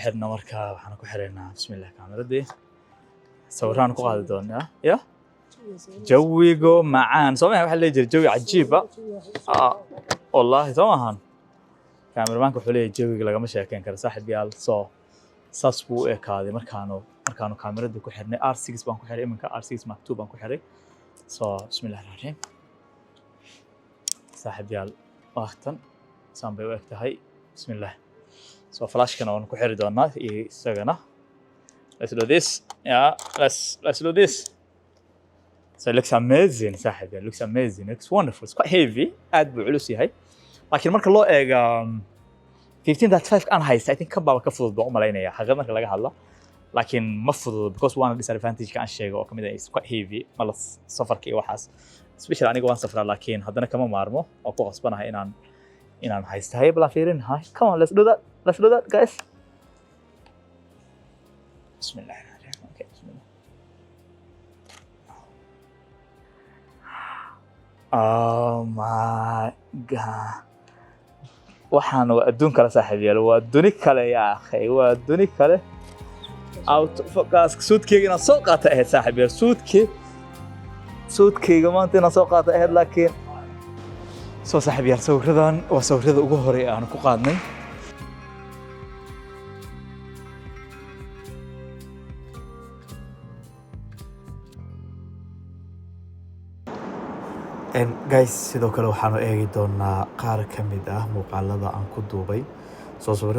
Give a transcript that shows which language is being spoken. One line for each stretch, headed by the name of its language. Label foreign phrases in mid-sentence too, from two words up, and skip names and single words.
Somali: xirna markaa waxaan ku xireynaa bismillaah kaamirada sawiraan ku qaadi doonaa ya jawigo macaan soo ma waxa la jir jawi cajiib ah wallahi soo maahan kaamiramanka wuxuu leeyahay jawiga lagama sheekeyn karo saaxiib yaal soo saas buu ekaaday markaanu kaamirada ku xirnay R6 baan ku xiray iminka R6 Mark II baan ku xiray soo
Arabic: bismillaahir rahmaanir rahiim
Somali: saaxiib yaal waqtan saan bay u egtahay bismillaah so flashkana waan ku xiri doonaa isagana
English: let's do this yeah let's do this so it looks
Somali: amazing saaxiib yaal
English: looks amazing it's wonderful it's quite heavy
Somali: aad buu culus yahay laakiin marka loo eego 15.5 aan haysta
English: I think
Somali: ka baba ka fudud baan u maleynaya xaqad marka laga hadlo laakiin ma fudud
English: because one disadvantage
Somali: ka aan sheego oo kamid ah
English: is quite heavy
Somali: mala safarka iyo waxaas especially aniga waan safraa laakiin haddana kama maarmo oo ku qasbanahay inaan haysto hay bala fiirin hay
English: come on let's do that guys
Somali: bismillah okay bismillah
English: oh my god
Somali: waxaan waa adduun kale saaxiib yaal waa duni kale
Arabic: yaa akhay
Somali: waa duni kale
English: out focus
Somali: suudkeyga inaan soo qaata ahayd saaxiib yaal suudkeyga maanta inaan soo qaata ahayd laakiin soo saaxiib yaal sawiradan waa sawirada ugu hore aan ku qaadnay guys sidoo kale waxaanu eegi doonaa qaar ka mid ah muuqaalada aan ku duubay soo sawirada